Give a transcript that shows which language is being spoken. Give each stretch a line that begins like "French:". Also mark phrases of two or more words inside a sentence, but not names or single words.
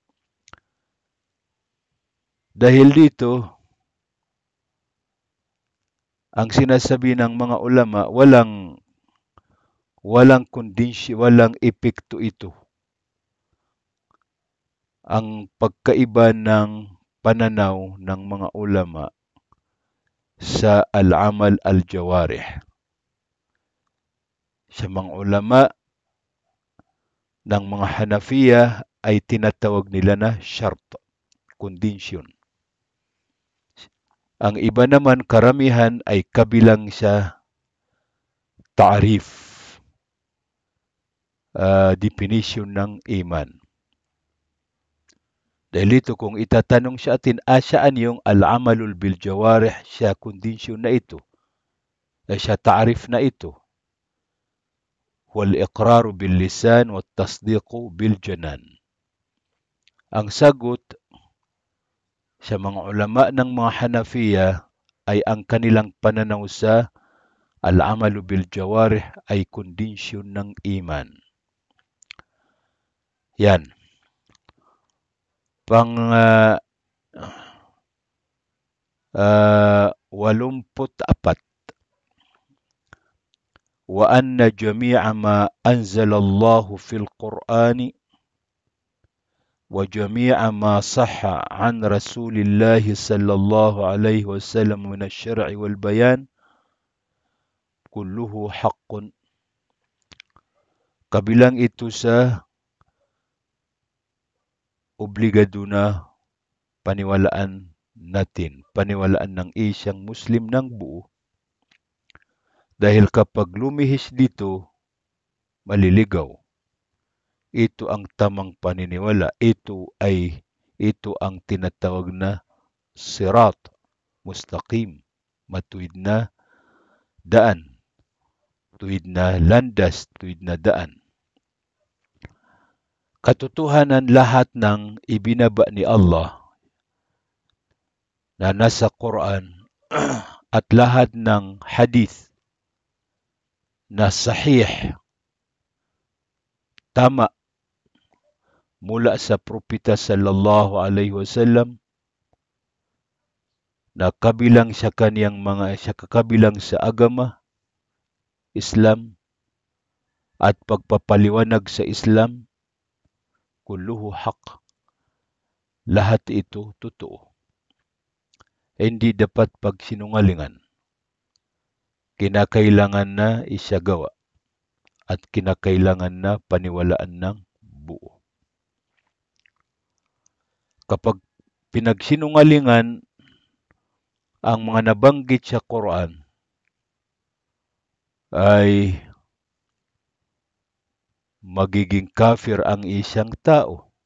Filipino: Dahil dito, ang sinasabi ng mga ulama, walang kondisyon, walang epekto ito. Ang pagkaiba ng pananaw ng mga ulama sa
Arabic: العمل الجوارح.
Filipino: Sa mga ulama ng mga Hanafiya ay tinatawag nila na shart, kondisyon. Ang iba naman karamihan ay kabilang sa ta'rif, definition ng iman. Dahil ito, kung itatanong sa atin, saan yung
Arabic: العمل بالجوارح,
Filipino: siya kondisyon na ito, siya ta'rif na ito,
Arabic: والإقرار باللسان والتصديق بالجنان.
Filipino: Ang sagot sa mga ulama ng mga Hanafiya ay ang kanilang pananaw sa
Arabic: العمل بالجوارح
Filipino: ay kondisyon ng iman. Yan. 84.
Arabic: وأن جميع ما أنزل الله في القرآن وجميع ما صح عن رسول الله صلى الله عليه وسلم من الشرع والبيان كله حق.
Filipino: Kabilang ito sa obligado na paniwalaan natin, paniwalaan ng isang Muslim ng buo. Dahil kapag lumihis dito, maliligaw. Ito ang tamang paniniwala. Ito ang tinatawag na
Arabic: صراط مستقيم,
Filipino: matuwid na daan, tuwid na landas, tuwid na daan. Katotohanan, lahat ng ibinaba ni Allah na nasa Quran at lahat ng hadith na sahih, tama, mula sa propeta
Arabic: صلى الله عليه وسلم,
Filipino: na kabilang sa kaniyang kakabilang sa agama, Islam, at pagpapaliwanag sa Islam,
Arabic: كله حق.
Filipino: Lahat ito totoo. Hindi dapat pagsinungalingan. Kinakailangan na isagawa at kinakailangan na paniwalaan ng buo. Kapag pinagsinungalingan ang mga nabanggit sa Quran, ay magiging kafir ang isang tao.